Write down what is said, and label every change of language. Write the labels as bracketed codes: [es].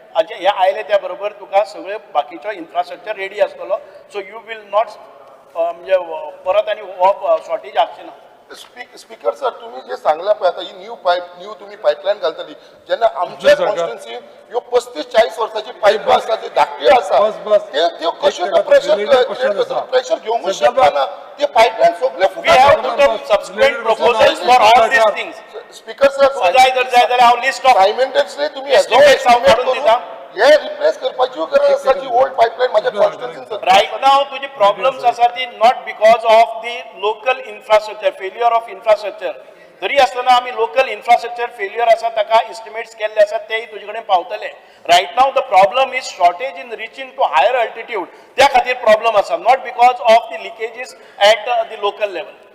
[kok] हे आयले त्या बरोबर तुका सगळे बाकीचो इन्फ्रास्ट्रक्चर रेडी आसतलो, [en] so you will not [kok] म्हणजे परत आनी हो शॉर्टेज आसची ना. स्पीकर सर, तुम्ही जे सांगला पळय आता ही न्यू तुम्ही पाइपलाइन घालतली, जेन्ना आमच्या कॉन्स्टिट्युएन्सी ह्यो 35-40 वर्साची पाईप आसा, ते धाकट्यो आसा, ते कश्यो प्रेशर घेवंक शकना ना, ते पाइपलाइन सगळे [en] We have put up subsequent proposals for all these things. [kok] Speaker sir, जाय जाल्यार हांव लिस्ट ऑफ सायमल्टेनियसली तुम्ही estimates हांव काडून दिता. हे रिप्लेस करपाची गरज आसा जी ओल्ड पाइपलाइन माझ्या कॉन्स्टिट्युएन्सीन. [en] Right now, [kok] तुझी problems आसा ती [en] not because of the local infrastructure, failure of infrastructure. [kok] तरी आसतना आमी local infrastructure failure आसा ताका estimates केल्ले आसात तेय तुजे कडेन पावतले. [en] Right now the problem is shortage in reaching to higher altitude. [kok] त्या खातीर problem आसा, [en] not because of the leakages at the local level.